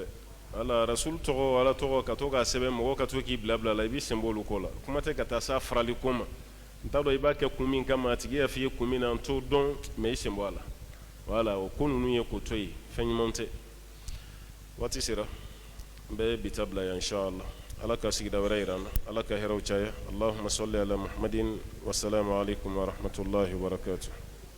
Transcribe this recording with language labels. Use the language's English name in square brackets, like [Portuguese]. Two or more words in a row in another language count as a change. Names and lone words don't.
[Bambara] ala rasul tɔgɔ ala tɔgɔ ka to k'a sɛbɛn mɔgɔ ka to k'i bila bila la i b'i sen bɔ olu ko la kuma tɛ ka taa s'a farali ko ma n t'a dɔn i b'a kɛ kun min kama a tigi y'a f'i ye kun min na n t'o dɔn mais i sen bɔ a la voilà o ko ninnu ye k'o to yen fɛn ɲuman tɛ waati sera n bɛ bi ta bila yan [Arabic] إن شاء الله [Bambara] ala ka sigida wɛrɛ yira an na ala ka hɛrɛw caya [Arabic] اللهم صل على محمد والسلام عليكم ورحمة الله وبركاته